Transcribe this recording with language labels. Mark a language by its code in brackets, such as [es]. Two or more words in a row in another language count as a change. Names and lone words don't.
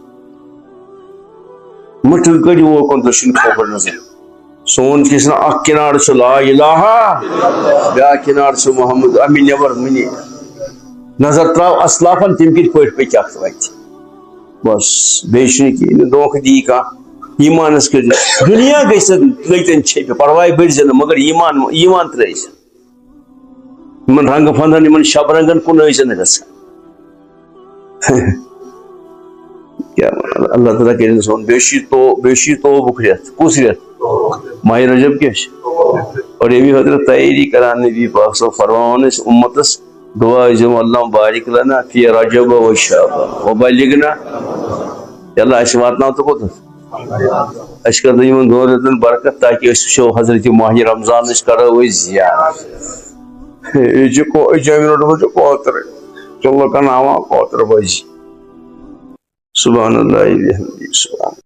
[ks] مٹھِ کٔڑِو اوکُن دٔچھُن کھوفر نظر سون چھِ ٲسۍ اکھ کِنار چھُ [ar] لا الہ [ks] بیاکھ کِنار چھُ محمد اَمہِ نٮ۪بر مٕنی نظر تراو اسلافن تِم کِتھ پٲٹھۍ پٔکۍ اتھ وتہِ بس بیٚیہِ چھُنہٕ کِہیٖنۍ دھوکہٕ دی کانٛہہ ایمانس کٔرِو دُنیا گٔژھِتھ کۭتٮ۪ن چھیٚپہِ پرواے بٔرزِ نہٕ مگر ایمان ترٲیزِ یِمن رنگہٕ فنٛدن یِمن شب رنگن کُن ٲسۍ نہٕ گژھان کیا اللہ تعالیٰ کٔرِنۍ سون بیٚیہِ چھُ یہِ توبُک رٮ۪تھ کُس رٮ۪تھ ماہِ رجب کیٛاہ چھُ اور اَمی خٲطرٕ تیٲری کران نبی پاک صٲب فرماوان ٲسۍ اُمتس دعا ٲسۍزیو [ar] اللہُم بارک لنا فی رجب و شعبان وبلغنا [ks] اللہ اَسہِ واتناو تہٕ کوٚتتھ اَسہِ کر یِمن 2 رٮ۪تن برکت تاکہِ أسۍ وٕچھو حضرت ماہِ رمضانٕچ کرو أسۍ زیارت یہِ چھُ أمۍ روٚٹمُت چھُ کوترے چلو کناوان کوتر بٲزی [ar] سبحان اللہ بحمدہ سبحان